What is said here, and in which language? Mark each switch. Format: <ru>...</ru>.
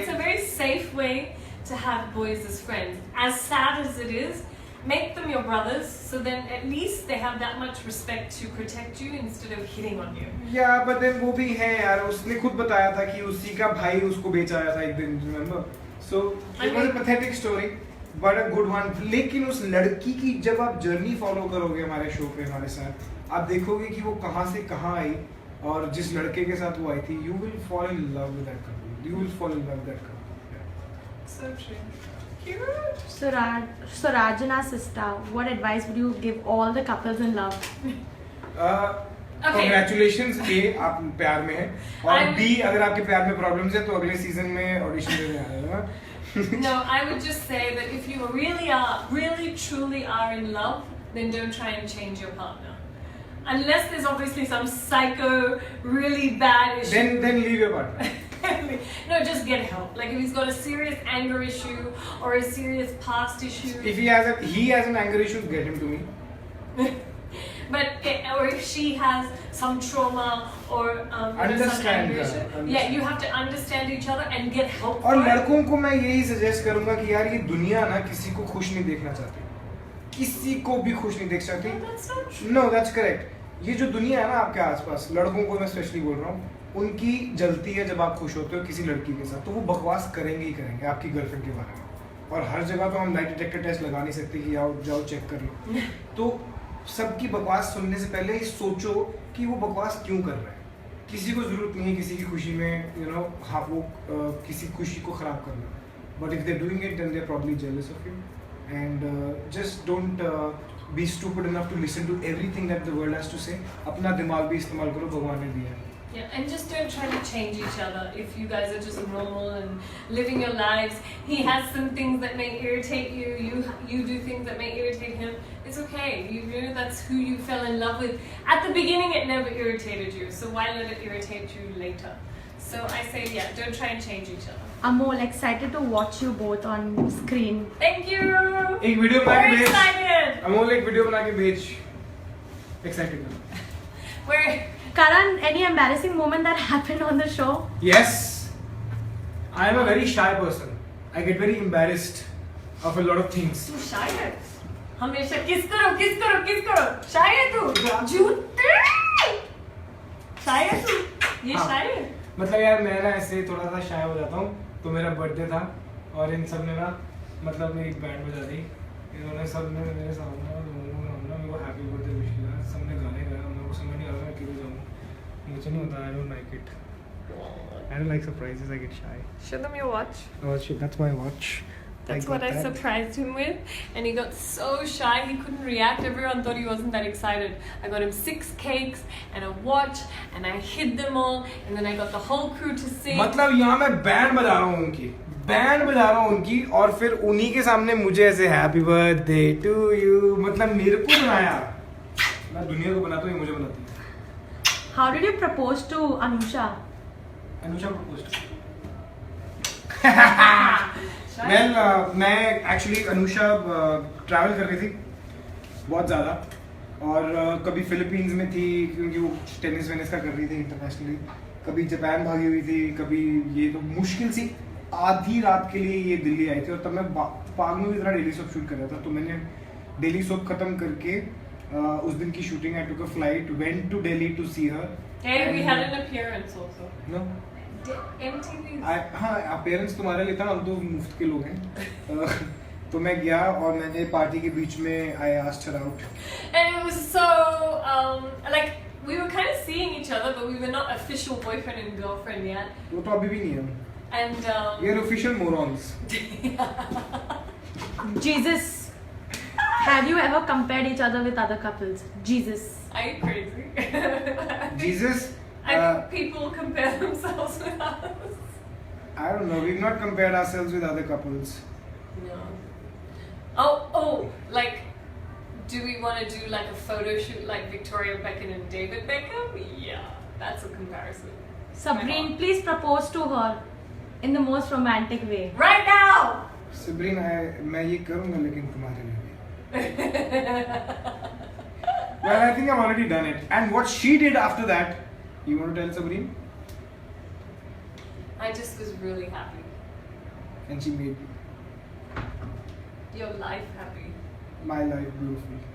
<en>it's a very safe way to have boys as friends. As sad as it is, make them your brothers, so then at least they have that much respect to protect you instead of hitting on you. Yeah, but then</en> <hi>वो भी है यार, उसने खुद बताया था कि उसी का भाई उसको बेच आया था एक दिन,</hi> <en>remember? So it was a pathetic story, but a good one.</en> <hi>लेकिन उस लड़की की जब आप जर्नी फॉलो करोगे हमारे शो पे हमारे साथ, आप देखोगे कि वो कहाँ से कहाँ आई, और जिस लड़के के साथ वो आई थी,</hi> <en>you will fall in love with that couple. You will fall in love with that couple. Yeah. So true. Cute. So Rajana sister, what advice would you give all the couples in love? Okay. Congratulations A,</en> <hi>आप प्यार में हैं, और B, अगर आपके प्यार में problems है तो अगले सीजन में ऑडिशन देने आ रहे हैं.</hi> <en>No, I would just say that if you really truly are in love, then don't try and change your partner. Unless there's obviously some psycho, really bad issue. Then leave your partner. No, just get help. Like if he's got a serious anger issue or a serious past issue. If he has an anger issue, get him to me. Or if she has some trauma or some Understand anger her, issue. understand. Yeah, you have to understand each other and get help.</en> <hi>और</hi> <en>for it.</en> <hi>लड़कों को मैं यही suggest करूंगा कि यार ये दुनिया ना किसी को खुश नहीं देखना चाहती, किसी को भी खुश नहीं देख सकती.</hi> <en>No, that's not true. No that's correct.</en> <hi>ये जो दुनिया है ना आपके आसपास, लड़कों को मैं स्पेशली बोल रहा हूँ, उनकी जलती है जब आप खुश होते हो किसी लड़की के साथ, तो वो बकवास करेंगे ही करेंगे आपकी गर्लफ्रेंड के बारे में. और हर जगह तो हम लाइट डिटेक्टर टेस्ट लगा नहीं सकते कि जाओ चेक कर लो. तो सबकी बकवास सुनने से पहले ही सोचो कि वो बकवास क्यों कर रहे हैं. किसी को जरूरत नहीं है किसी की खुशी में हाँ वो किसी खुशी को खराब करना.</hi> <en>But if they doing it then they are probably jealous of you, and just don't be stupid enough to listen to everything that the world has to say.</en> <hi>अपना दिमाग भी इस्तेमाल करो, भगवान ने दिया है.</hi> <en>Yeah, and just don't try to change each other. If you guys are just normal and living your lives, he has some things that may irritate you. You do things that may irritate him. It's okay. You know that's who you fell in love with. At the beginning, it never irritated you. So why let it irritate you later? So I say, yeah, don't try and change each other. Amol, excited to watch you both on screen. Thank you.</en> <hi>एक video बना के</hi> <en>Very</en> <hi>भेज.</hi> <en>excited.</en> <hi>Amol एक video बना के भेज.</hi> <en>Excited now. We're Karan, any embarrassing moment that happened on the show? Yes. I am a very shy person. I get very embarrassed of a lot of things.</en> <hi>तू shy है. हमेशा किस करो. Shy है तू. झूठे. Shy है तू. ये हाँ. shy है. मतलब यार मैं ना ऐसे थोड़ा सा शाय हो जाता हूँ. तो मेरा बर्थडे था और इन सब ने ना मतलब मेरी बैंड बजा दी. इन्होंने सब ने मेरे सामने मेरे को हैप्पी बर्थडे विश किया. सबने गाने गाया. मेरे को समझ नहीं आ रहा मैं क्यों जाऊँ. मुझे नहीं होता.</hi> <en>I don't like it. I don't like surprises. I get shy. Show them your watch. Oh shit, that's my watch. That's got what I that. surprised him with. And he got so shy, he couldn't react. Everyone thought he wasn't that excited. I got him 6 cakes and a watch, and I hid them all. And then I got the whole crew to sing.</en> <hi>मतलब यहाँ मैं band बजा रहा हूँ उनकी और फिर उन्हीं के सामने मुझे ऐसे हैप्पी बर्थडे टू यू मतलब मेरे को बनाया। मैं दुनिया को बनाता हूँ, ये मुझे बनाती है।</hi> <en>How did you propose to Anusha?</en> <hi>Anusha propose मैं एक्चुअली अनुषा ट्रैवल कर रही थी बहुत ज़्यादा और कभी फिलीपींस में थी क्योंकि वो टेनिस वेनिस का कर रही थी इंटरनेशनली, कभी जापान भागी हुई थी, कभी ये तो मुश्किल सी आधी रात के लिए ये दिल्ली आई थी और तब मैं पागलों की तरह डेली सोप शूट कर रहा था। तो मैंने डेली सोप खत्म करके उस दिन की shooting</hi> <en>I took a flight went to Delhi to see her. Hey, we had an appearance also. No MTV.</en> <hi>हाँ पेरेंट्स तुम्हारे लिए था, हम तो मुफ्त के लोग हैं। तो मैं गया और मैंने पार्टी के बीच में</hi> <en>I asked her out. And it was so, like, we were kind of seeing each other, but we were not official boyfriend and girlfriend yet.</en> <hi>वो तो अभी भी नहीं है।</hi> <en>And, We are official morons. Jesus. Have you ever compared each other with other couples? Jesus. are you crazy? Jesus. I think people compare themselves with us. I don't know. We've not compared ourselves with other couples. No. Oh, like, do we want to do like a photo shoot like Victoria Beckham and David Beckham? Yeah, that's a comparison. Sabrine, please propose to her in the most romantic way. Right now!</en> <hi>Sabrine, मैं ये करूँगा लेकिन तुम्हारे लिए भी।</hi> <en>Well, I think I've already done it. And what she did after that, you want to tell Sabrine? I just was really happy. And she made Your life happy. my life beautiful.</en>